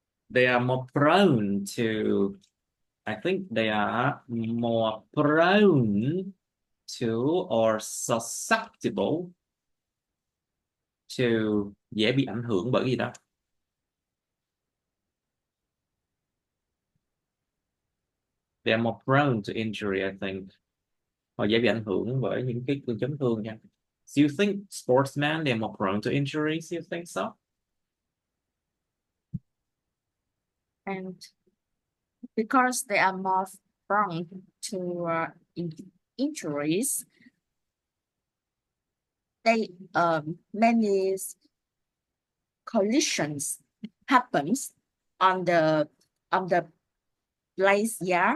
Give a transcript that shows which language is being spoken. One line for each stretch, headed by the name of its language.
English: They are more prone to, I think they are more prone to or susceptible to,
Vietnamese: dễ bị ảnh hưởng bởi gì đó.
English: They are more prone to injury, I think.
Vietnamese: Họ dễ bị ảnh hưởng bởi những cái chấn thương nha.
English: Do you think sportsmen they are more prone to injuries? You think so? And because they are more prone to injuries, they many collisions happens on the place yeah.